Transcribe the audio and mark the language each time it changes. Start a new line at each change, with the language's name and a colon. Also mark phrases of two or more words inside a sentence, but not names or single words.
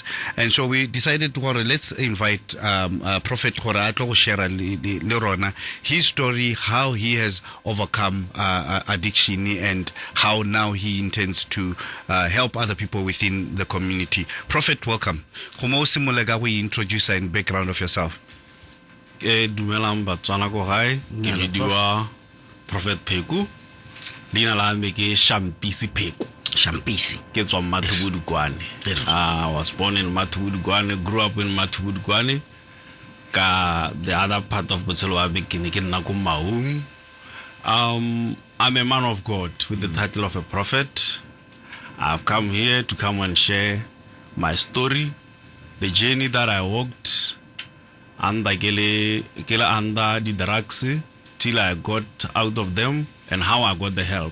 English: And so we decided to let's invite Prophet Khora to share his story, how he has overcome addiction, and how now he intends to help other people within the community. Prophet, welcome. We introduce and background of yourself.
Tswana: Dumelang batswana ko gae ke bidiwa Prophet Pheko, leina la me ke Shampisi Pheko. Shampisi Ke tswa Mathubudukwane.
English: I was born in Mathubudukwane, grew up in Mathubudukwane. The other part of Botshelo I'm a man of God with the title of a prophet. I've come here to come and share my story, the journey that I walked under the drugs till I got out of them, and how I got the help.